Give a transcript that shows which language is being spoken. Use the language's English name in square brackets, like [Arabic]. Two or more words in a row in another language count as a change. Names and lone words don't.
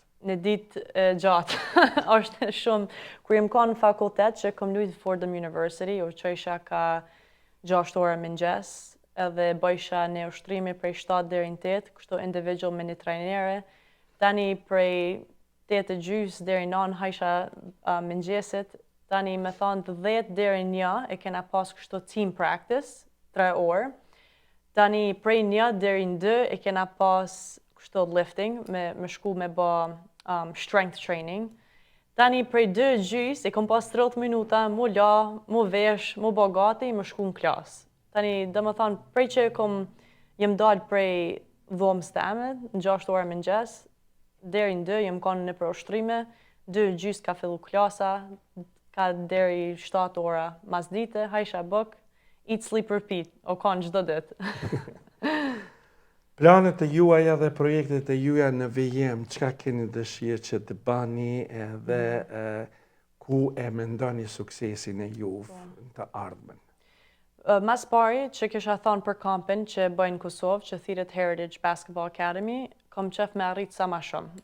[Albanian] Në ditë gjatë, është shumë, kur jem ka në fakultet që kom lujtë Fordham University, u qësha ka 6 ore mëngjes, edhe bëjsha në ushtrimi prej 7 deri në 8, kështu individual me një trajnere. Tani prej 8:30 deri në 9 hajsha mëngjesit, tani me thonë të 10 deri në 1 e kena pas kështu [English] team practice, [Albanian] 3 orë. Tani prej 1 deri në 2 e kena pas kështu lifting, me shku me bë [English] strength training. [Albanian] Tani prej 2:30 e kom pas 30 minuta, mu la, mu vesh, mu bë gati, mu shku në klasë. Tani, dhe më thonë, prej që jem dalë prej dhomës teme, në 6 orë mëngjes, deri në 2 jem konë në për ushtrime, 2:30 ka fillu klasa, ka deri 7 ora mas dite, hajsha bëk, [English] eat, sleep, repeat, [Albanian] o konë gjdo ditë. Planet e juaja dhe projektet e juaja në VM, çka keni dëshirë që të bani edhe ku e mendoni suksesin e juve të ardhmen? Mas pari që kisha thonë për kampin që bëjnë në Kosovë, që thirret Heritage Basketball Academy, kom qef me arrit sa ma shumë.